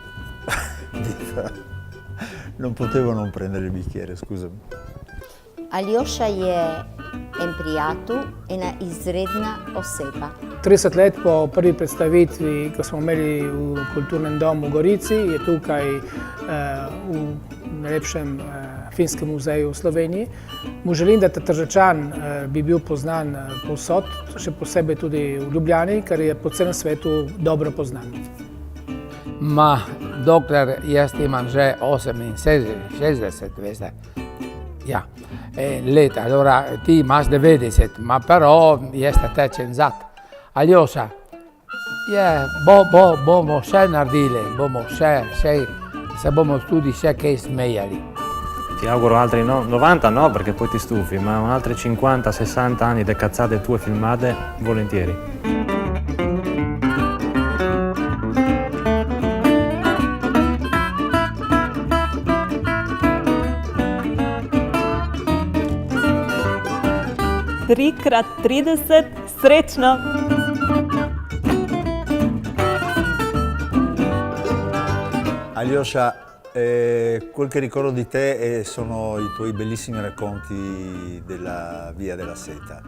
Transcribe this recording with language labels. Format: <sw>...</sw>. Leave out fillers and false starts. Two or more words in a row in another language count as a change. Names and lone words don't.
<it>Non potevo non prendere il bicchiere, scusami.</it> <sl>Alyosha je emprijatu, ena izredna oseba. 30 let po prvi predstavitvi, ko smo imeli v kulturnem domu v Gorici, je tukaj v najlepšem finskem muzeju v Sloveniji. Mu želim, da ta Tržačan bi bil poznan povsod, še posebej tudi v Ljubljani, ker je po celem svetu dobro poznan. Ma, dokler jaz imam že 68, veste, ja, let, allora ti imaš 90,</sl> <it>ma però</it> <sl>jaz tečem zad. Alyosha, bomo še naredili, se bomo tudi še kaj smejali.</sl> <it>Ti auguro altri 90 no, perché poi ti stufi, ma altri 50-60 anni di cazzate tue filmate, volentieri.</it> <sl>Trikrat 30, srečno! Alyosha,</sl> <it>quel che ricordo di te sono i tuoi bellissimi racconti della Via della Seta.</it>